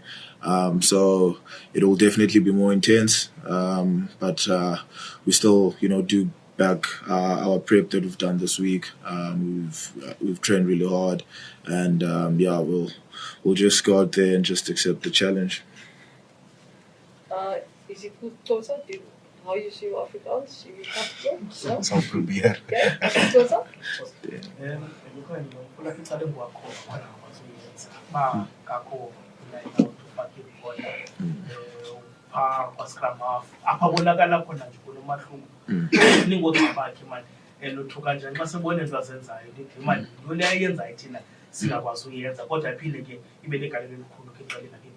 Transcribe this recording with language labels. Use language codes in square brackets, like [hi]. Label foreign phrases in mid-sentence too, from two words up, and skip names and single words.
[en] So it will definitely be more intense, but we still do back our prep that we've done this week. We've trained really hard, and we'll just go out there and just accept the challenge. [af] Is it goed, [en] Tosa? How you see Afrikaans? You comfortable? No? [af] Sal probeer. [en] Okay, Tosa? [xh] Aphabonakala khona nje kulo mahluko ningodwa bakhe manje elothuka njani xa sebona into azenzayo ndithi manje into le ayenzayo thina singakwazi uyenza kodwa iphinde ke ibe negalelo elikhulu ke eqaleni